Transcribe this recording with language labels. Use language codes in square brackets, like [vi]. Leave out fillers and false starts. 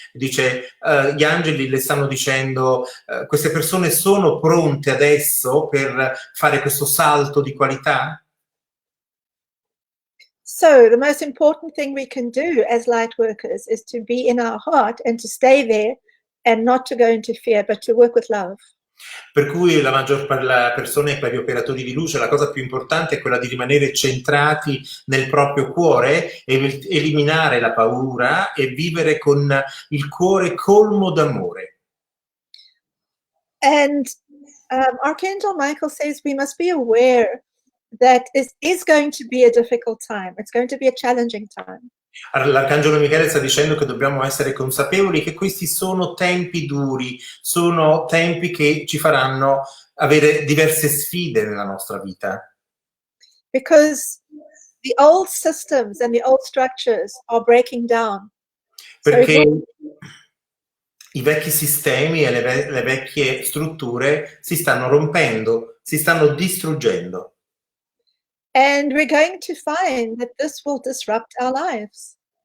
[it] Dice, gli angeli le stanno dicendo, queste persone sono pronte adesso per fare questo salto di qualità? [en] So the most important thing we can do as light workers is to be in our heart and to stay there and not to go into fear, but to work with love. [it] Per cui la maggior persone, per gli operatori di luce, la cosa più importante è quella di rimanere centrati nel proprio cuore, eliminare la paura e vivere con il cuore colmo d'amore. [en] And Archangel Michael says we must be aware that it is going to be a difficult time. It's going to be a challenging time. [it] L'arcangelo Michele sta dicendo che dobbiamo essere consapevoli che questi sono tempi duri, sono tempi che ci faranno avere diverse sfide nella nostra vita. [en] Because the old systems and the old structures are breaking down. [it] Perché i vecchi sistemi e le vecchie strutture si stanno rompendo, si stanno distruggendo. [en] And we're going to find that this will disrupt our lives.